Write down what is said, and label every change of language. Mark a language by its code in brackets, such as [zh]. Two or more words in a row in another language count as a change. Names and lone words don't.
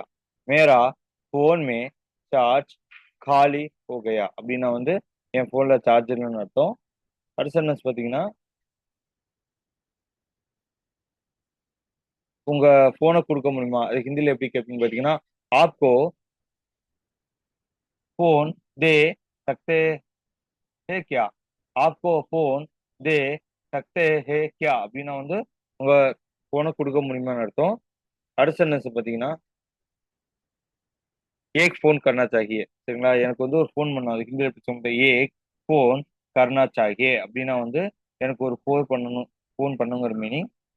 [hi] मेरा फोन में चार्ज खाली हो गया [ta] அப்படின்னா வந்து என் ஃபோன்ல சார்ஜ் இல்லைன்னு அர்த்தம். அடுத்த சென்டென்ஸ் பார்த்தீங்கன்னா, உங்க போனை கொடுக்க முடியுமா, அது ஹிந்தில எப்படி கேட்பீங்க பார்த்தீங்கன்னா, [hi] आपको फोन दे सकते हैं क्या. आपको फोन दे सकते हैं क्या [ta] அப்படின்னா வந்து உங்க போனை கொடுக்க முடியுமான்னு அர்த்தம். அடுத்த சென்டென்ஸ் பார்த்தீங்கன்னா, [hi] एक फोन करना चाहिए. [ta] சரிங்களா, எனக்கு வந்து ஒரு ஃபோன் பண்ணும், அது ஹிந்தியில் எப்படி சொல்லுங்க, [hi] एक फोन करना चाहिए [ta] அப்படின்னா வந்து எனக்கு ஒரு ஃபோன் பண்ணுங்கிற மீனிங்.